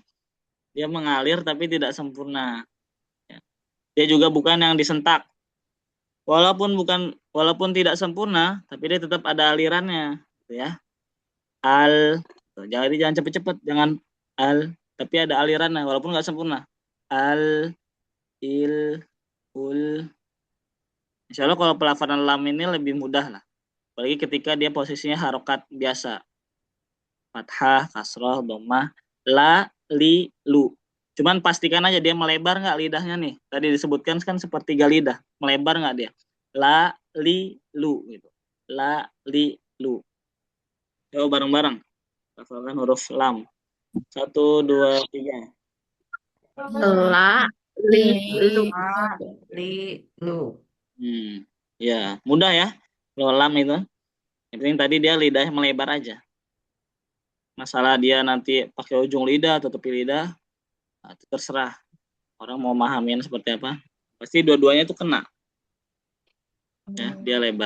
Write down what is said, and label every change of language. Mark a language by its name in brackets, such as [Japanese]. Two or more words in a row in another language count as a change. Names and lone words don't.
[Indonesian] Dia mengalir tapi tidak sempurna. Dia juga bukan yang disentak. Walaupun tidak sempurna, tapi dia tetap ada alirannya, gitu ya. Jangan cepet-cepet, jangan al, tapi ada alirannya walaupun nggak sempurna. Al, il, ul. Insya Allah kalau pelafalan lam ini lebih mudah lah. Apalagi ketika dia posisinya harokat biasa. Fathah, kasroh, dhammah, la, li, lu. Cuman pastikan aja dia melebar nggak lidahnya nih. Tadi disebutkan kan sepertiga lidah. Melebar nggak dia? La, li, lu. Gitu. La, li, lu. Coba bareng-bareng. Lafalkan huruf lam. 1, 2, 3. La, li, lu. Li, lu. Ya, mudah ya. Kalau lam itu. Yang penting tadi dia lidahnya melebar aja. Masalah dia nanti pakai ujung lidah atau tepi lidah, nah, itu terserah. Orang mau mahamin seperti apa. Pasti dua-duanya itu kena. Ya, dia lebar.